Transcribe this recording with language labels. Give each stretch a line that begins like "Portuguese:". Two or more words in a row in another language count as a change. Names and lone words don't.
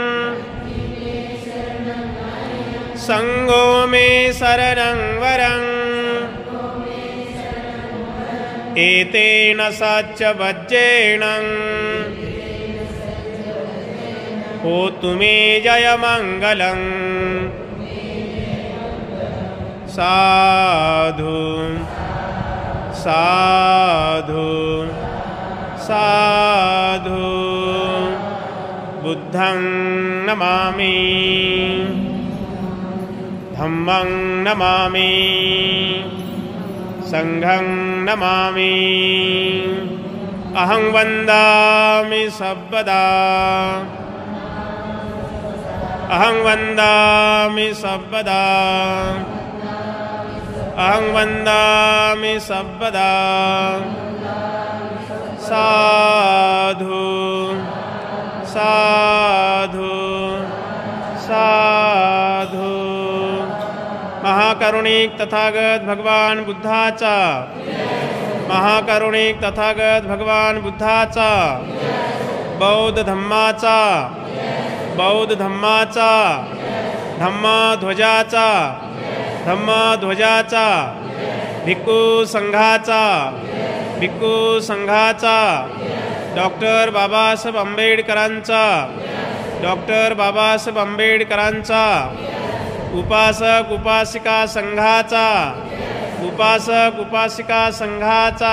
Pali: संगो मे शरणं वरं एतेन सच्च वज्रेण होतु मे जयमङ्गलम् साधु साधु साधु। बुद्धं नमामि धम्मं नमामि संघं नमामि अहं वन्दामि सर्वदा अहं वन्दामि सर्वदा अहं वन्दामि सर्वदा। साधु साधु साधु।
Marathi: महाकरुणिक तथागत भगवान बुद्धाचा महाकरुणिक तथागत भगवान बुद्धाचा, बौद्ध धम्माचा, बौद्ध धम्माचा, धम्मध्वजाचा, धम्मध्वजाचा, भिक्खू संघाचा, भिक्खू संघाचा, डॉक्टर बाबासाहेब आंबेडकरांचा, डॉक्टर बाबासाहेब आंबेडकरांचा, उपासक उपासिका संघाचा, उपासक उपासिका संघाचा.